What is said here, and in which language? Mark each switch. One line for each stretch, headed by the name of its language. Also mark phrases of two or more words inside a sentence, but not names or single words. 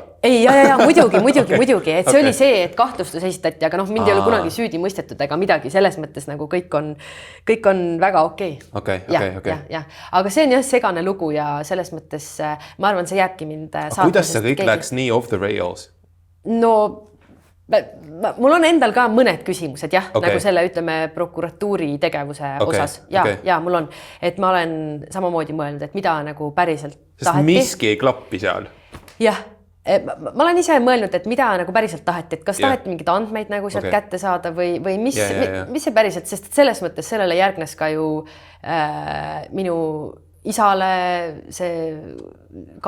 Estonian: Ei, muidugi, et see oli see, et kahtlustus esitati, aga mind ei ole kunagi süüdi mõistetud ega midagi, selles mõttes nagu kõik on väga okei. Aga see on jah segane lugu ja selles mõttes ma arvan, see jääbki mind saatma. Kuidas see kõik läks nii
English: off the rails?
Estonian: Mul on endal ka mõned küsimused nagu selle ütleme prokuratuuri tegevuse osas ja mul on, et ma olen samamoodi mõelnud, et mida nagu päriselt taheti. Sest miski ei klappi seal. Jah, ma olen ise mõelnud, et mida nagu päriselt taheti, et kas taheti mingid andmeid nagu sealt kätte saada või mis see päriselt, sest selles mõttes sellele järgnes ka ju minu isale see kahtlustuse.